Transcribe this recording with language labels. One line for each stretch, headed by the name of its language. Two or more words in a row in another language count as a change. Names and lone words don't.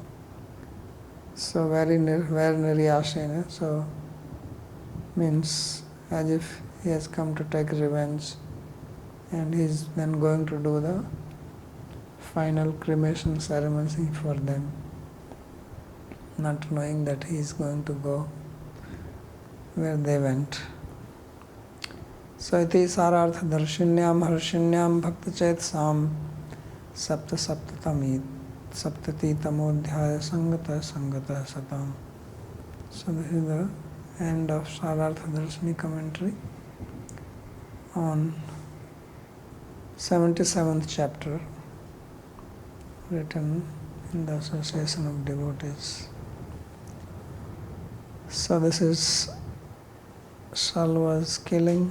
English: So very Niryasena, so means as if he has come to take revenge, and he is then going to do the final cremation ceremony for them, not knowing that he is going to go where they went.
Sanskrit: So iti sarartha darshinyam harshinyam bhakta chaitsam sapta saptatamit saptati tamodhyaya sangata sangata satam.
English: So this is the end of Sarartha Darshini commentary on 77th chapter, written in the Association of Devotees. So this is Shalva's killing.